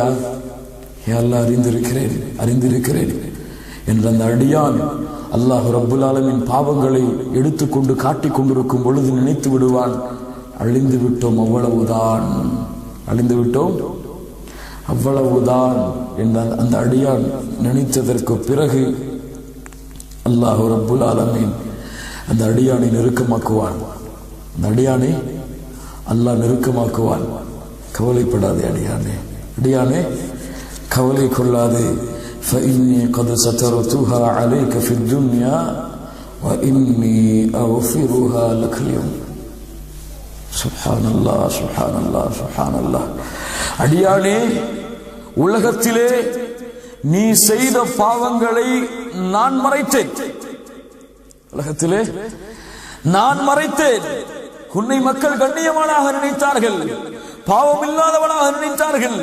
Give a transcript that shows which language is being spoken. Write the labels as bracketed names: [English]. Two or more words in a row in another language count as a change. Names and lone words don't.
[Arabic] يا الله [Tamil] அறிந்திருக்கிறேன், அறிந்திருக்கிறேன் என்ற அந்த அடியான் [Arabic] الله رب العالمين [Tamil] பாவங்களை எடுத்துக்கொண்டு காட்டிக் கொண்டிருக்கும் பொழுது நினைத்து விடுவான், அழிந்து விட்டோம், அவ்வளவுதான், அழிந்து விட்டோம், அவ்வளவுதான் என்ற அந்த அடியான் நினைத்ததற்கு பிறகு [Arabic] الله رب العالمين [Tamil] அந்த அடியானை நெருக்கமாக்குவான். அந்த அடியானை அல்லாஹ் நெருக்கமாக்குவான். கவலைப்படாதே அடியானே, அடியானே கவலை கொள்ளாதே. [Arabic] فإني قد سترتها عليك في الدنيا وإني أغفرها لك اليوم. سبحان الله سبحان الله سبحان الله. [Tamil] அடியானே, உலகத்திலே நீ செய்த பாவங்களை நான் மறைத்தேன், உலகத்திலே நான் மறைத்தேன். உன்னை மக்கள் கண்ணியமானாக நினைத்தார்கள், பாவம் இல்லாதவனாக நினைத்தார்கள்.